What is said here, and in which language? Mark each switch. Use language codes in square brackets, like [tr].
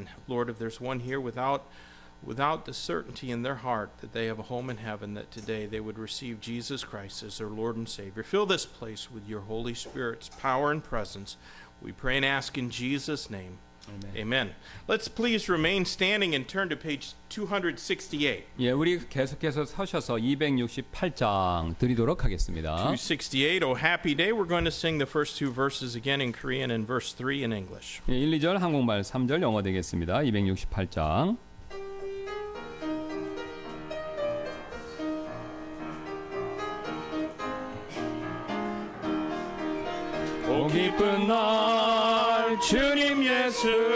[en] And Lord, if there's one here without the certainty in their heart that they have a home in heaven, that today they would receive Jesus Christ as their Lord and Savior. Fill this place with your Holy Spirit's power and presence. We pray and ask in Jesus' name. Amen. Let's please remain standing and turn to page 268. [ko] 예, 우리 계속해서 서셔서 268장 드리도록 하겠습니다. [en] 268, Oh Happy Day. We're going to sing the first two verses again in Korean and verse 3 in English. [ko] 예, 1, 2절 한국말, 3절 영어 되겠습니다. 268장. 오 기쁜 날 주님 예수